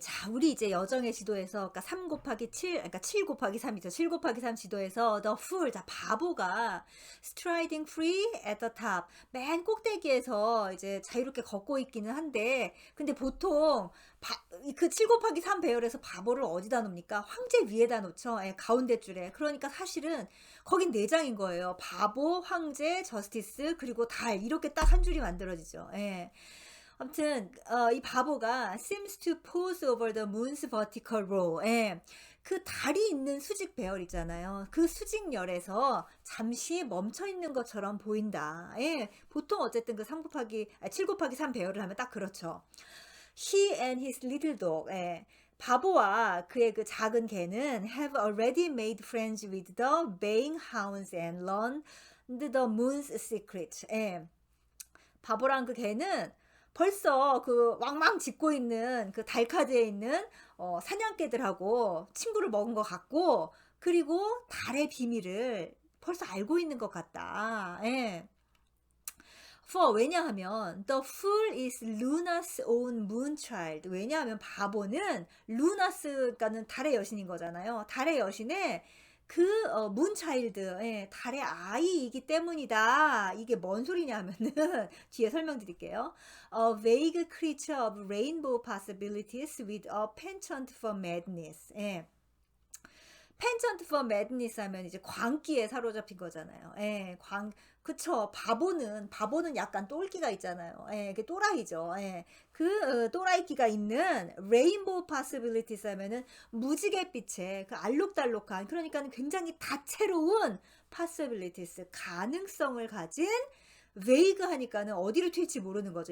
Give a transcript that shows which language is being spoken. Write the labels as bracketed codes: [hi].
[ko] 자, 우리 이제 여정의 지도에서, 그러니까 3 곱하기 7, 그러니까 7 곱하기 3이죠. 7 곱하기 3 지도에서 [en] the fool, [ko] 자, 바보가 [en] striding free at the top. [ko] 맨 꼭대기에서 이제 자유롭게 걷고 있기는 한데, 근데 보통 그 7 곱하기 3 배열에서 바보를 어디다 놓습니까? 황제 위에다 놓죠. 가운데 줄에. 그러니까 사실은 거긴 4장인 거예요. 바보, 황제, 저스티스, 그리고 달. 이렇게 딱 한 줄이 만들어지죠. 아무튼 이 바보가 [en] seems to pose over the moon's vertical row. [ko] 그 달이 있는 수직 배열 있잖아요. 그 수직열에서 잠시 멈춰 있는 것처럼 보인다. 보통 어쨌든 그 7 곱하기 3 배열을 하면 딱 그렇죠. [en] He and his little dog. [ko] 바보와 그의 그 작은 개는 [en] have already made friends with the baying hounds and learned the moon's secret. [ko] 바보랑 그 개는 벌써 그 왕왕 짖고 있는 그 달카드에 있는 사냥개들하고 친구를 먹은 것 같고, 그리고 달의 비밀을 벌써 알고 있는 것 같다. 예. [en] For [ko] 왜냐하면 [en] the fool is Luna's own moonchild. [ko] 왜냐하면 바보는 루나스 그러니까는 달의 여신인 거잖아요. 달의 여신의 그 문차일드 예, 달의 아이이기 때문이다. 이게 뭔 소리냐면은 뒤에 설명드릴게요. [en] A vague creature of rainbow possibilities with a penchant for madness. [ko] 예. [en] penchant for madness [ko] 하면 이제 광기에 사로잡힌 거잖아요. 예, 그쵸. 바보는 약간 똘끼가 있잖아요. 예, 그 또라이죠. 예, 그 또라이끼가 있는 [en] rainbow possibilities [ko] 하면은 무지갯빛의 그 알록달록한 그러니까 굉장히 다채로운 [en] possibilities [ko] 가능성을 가진 [en] vague [ko] 하니까는 어디로 튈지 모르는 거죠.